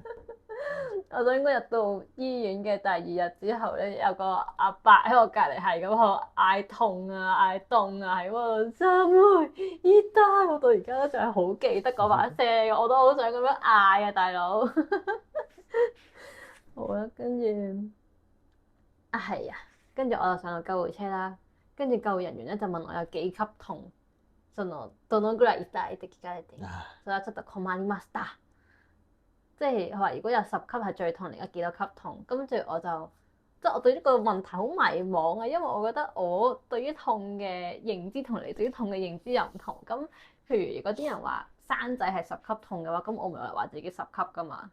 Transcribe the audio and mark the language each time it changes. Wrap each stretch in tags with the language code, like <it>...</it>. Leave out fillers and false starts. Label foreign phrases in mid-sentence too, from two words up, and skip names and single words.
<yue>我想應該入到醫院嘅第2日之後咧，有個阿伯喺我隔離係咁喺度嗌痛啊、嗌凍啊，喺嗰度</yue> <ja>寒い、痛い。</ja> <yue>我到而家都仲係好記得嗰把聲，我都好想咁樣嗌啊，大佬。好啦，跟住係啊，跟住我就上到救護車啦。跟住救護人員咧就問我有幾級痛，</yue> <ja>そのどのぐらい痛いって聞かれて、それはちょっと困りました。</ja> <yue>即係話如果有10級係最痛，而家幾多級痛？跟住我就即係我對呢個問題好迷茫啊，因為我覺得我對於痛嘅認知同你對於痛嘅認知又唔同。咁譬如如果啲人話生仔係10級痛嘅話，咁我咪話自己10級噶嘛。</yue>